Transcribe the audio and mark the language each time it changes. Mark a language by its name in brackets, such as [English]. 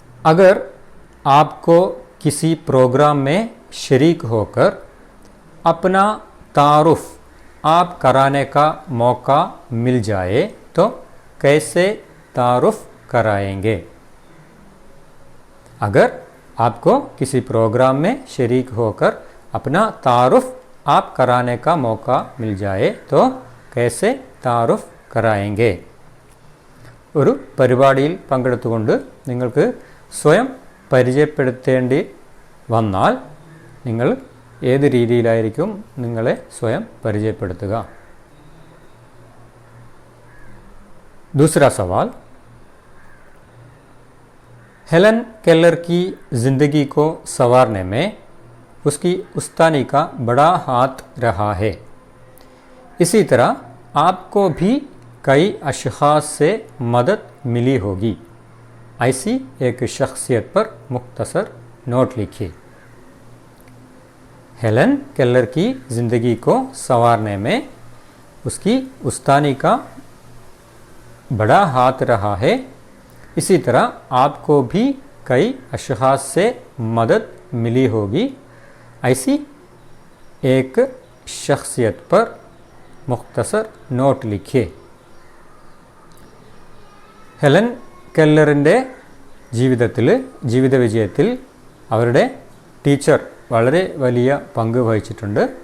[Hindi] अगर आपको किसी प्रोग्राम में शरीक होकर अपना तारुफ आप कराने का मौका मिल जाए तो कैसे तारुफ कराएंगे? अगर आपको किसी प्रोग्राम में शरीक होकर अपना तारुफ आप कराने का मौका मिल जाए तो कैसे तारुफ कराएंगे? [Malayalam] ഒരു പരിപാടിയിൽ പങ്കെടുത്തുകൊണ്ട് നിങ്ങൾക്ക് സ്വയം പരിചയപ്പെടുത്തേണ്ടി വന്നാൽ നിങ്ങൾ ഏത് രീതിയിലായിരിക്കും നിങ്ങളെ സ്വയം പരിചയപ്പെടുത്തുക? [Hindi] दूसरा सवाल. हेलन केलर की ज़िंदगी को संवारने में उसकी उस्तानी का बड़ा हाथ रहा है. इसी तरह आपको भी कई अशख़ास से मदद मिली होगी. ऐसी एक शख्सियत पर मुख्तसर नोट लिखिए. हेलन केलर की ज़िंदगी को संवारने में उसकी उस्तानी का बड़ा हाथ रहा है. इसी तरह आपको भी कई अशख़ास से मदद मिली होगी. ऐसी एक शख्सियत पर मुख्तसर नोट लिखिए. [Malayalam] ഹെലൻ കെല്ലറിൻ്റെ ജീവിത വിജയത്തിൽ അവരുടെ ടീച്ചർ വളരെ വലിയ പങ്ക് വഹിച്ചിട്ടുണ്ട്.